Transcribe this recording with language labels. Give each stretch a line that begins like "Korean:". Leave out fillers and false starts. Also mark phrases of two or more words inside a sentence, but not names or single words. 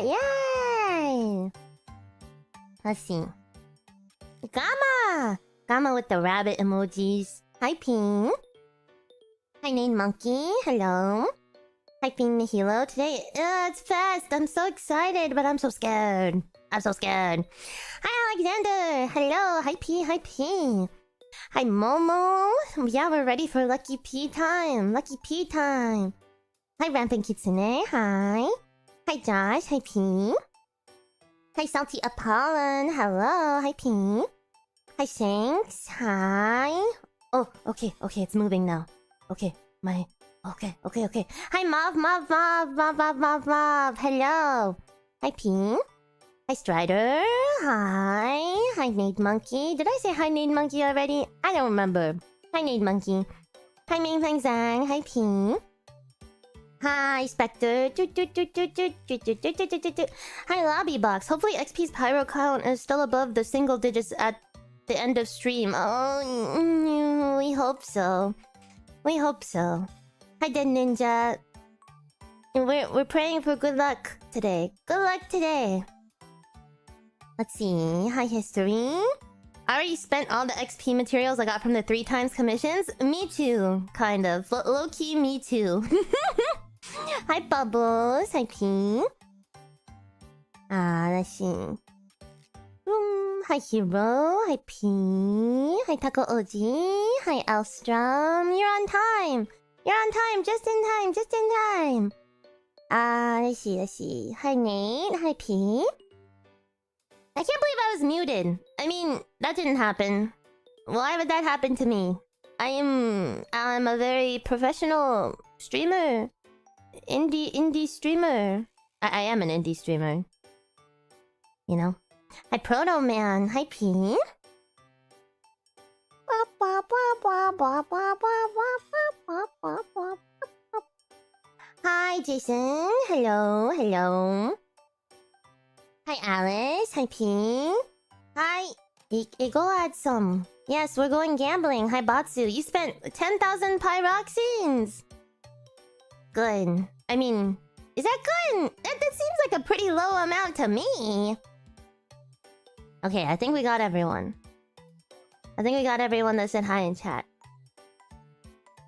English: Yay! Let's see. Gamma with the rabbit emojis. Hi, Ping. Hi, Name Monkey. Hello. Hi, Ping Nihilo. Today, it's fast. I'm so excited, but I'm so scared. Hi, Alexander. Hello. Hi, P. Hi, Momo. Yeah, we're ready for Lucky P time. Hi, Rampant Kitsune. Hi, Josh. Hi, P. Hi, Salty Apollon. Hello. Hi, P. Hi, Shanks. Hi. Oh, okay, it's moving now. Okay. Hi, Mov. Hello. Hi, P. Hi, Strider. Hi, Nade Monkey. Did I say hi, Nade Monkey already? I don't remember. Hi, Nade Monkey. Hi, Ming Fang Zhang. Hi, P. Hi, Spectre. Hi, Lobby Box. Hopefully XP's pyro count is still above the single digits at the end of stream. Oh, we hope so. Hi, Dead Ninja. We're praying for good luck today. Let's see. Hi, History. I already spent all the XP materials I got from the 3 times commissions. Me too, kind of. Low-key, me too. Hi, Bubbles. Hi, P. Let's see. Hi, Hero. Hi, P. Hi, Taco OG. Hi, Elstrom. You're on time. Just in time. Let's see. Hi, Nate. Hi, P. I can't believe I was muted. I mean, that didn't happen. Why would that happen to me? I'm a very professional streamer. Indie streamer. I am an indie streamer. You know? Hi, Proto Man. Hi, P. Hi, Jason. Hello. Hi, Alice. Hi, P. Hi, Igoadsum. Yes, we're going gambling. Hi, Batsu. You spent 10,000 pyroxenes. Good. I mean, is that good? That seems like a pretty low amount to me. Okay, I think we got everyone. That said hi in chat.